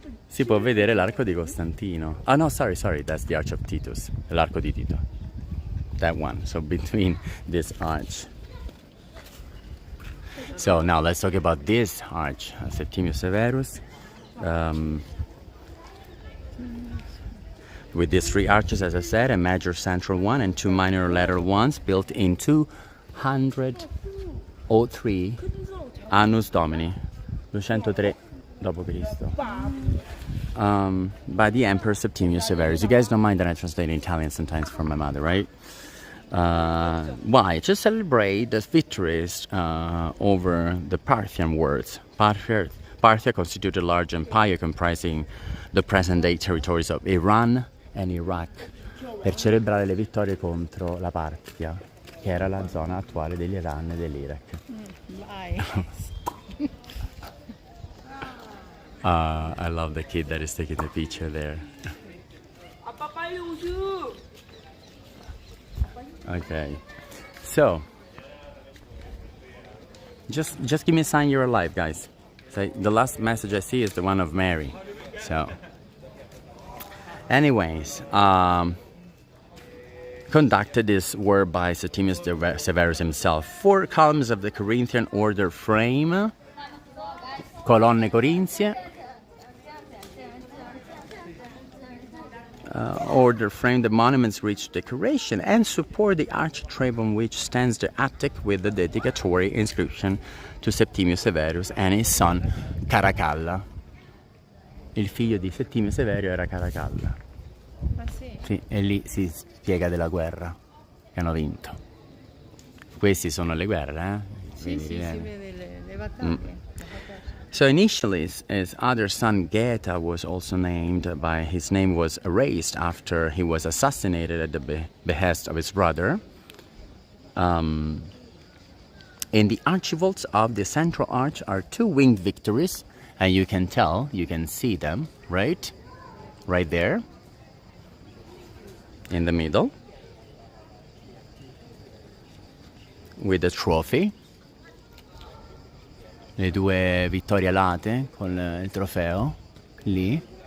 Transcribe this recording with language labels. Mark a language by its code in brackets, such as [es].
[it] Si può vedere l'arco di Costantino. [en] Oh no, sorry, that's the Arch of Titus, [it] l'arco di Tito. [en] That one, so between this arch. So now let's talk about this arch, Septimius Severus. With these three arches, as I said, a major central one and two minor lateral ones, built in 203 Annus Domini, 203 d.C. By the Emperor Septimius Severus. You guys don't mind that I translate in Italian sometimes for my mother, right? Why? To celebrate the victories over the Parthian worlds. Parthia constituted a large empire comprising the present-day territories of Iran and Iraq, [it] per celebrare le vittorie contro la Parthia. che era la zona attuale dell'Iran e dell'Iraq. [en] Bye. I love the kid that is taking the picture there. Okay, so just give me a sign you're alive, guys. So the last message I see is the one of Mary. So, anyways, conducted this work by Septimius Severus himself. 4 columns of the Corinthian order frame, [it] colonne corinzie, [en] order frame the monuments rich decoration and support the architrave on which stands the attic with the dedicatory inscription to Septimius Severus and his son Caracalla. [it] Il figlio di Settimio Severo era Caracalla. Ah sì? Sì, e lì si spiega della guerra che hanno vinto. Queste sono le guerre, eh? Sì, si vede le battaglie. [en] So initially, his other son Geta was also named, by his name was erased after he was assassinated at the behest of his brother. In the archivolts of the central arch are 2 winged victories, and you can tell, you can see them, right? Right there, in the middle, with the trophy. [it] Le 2 vittorie alate con il trofeo, lì.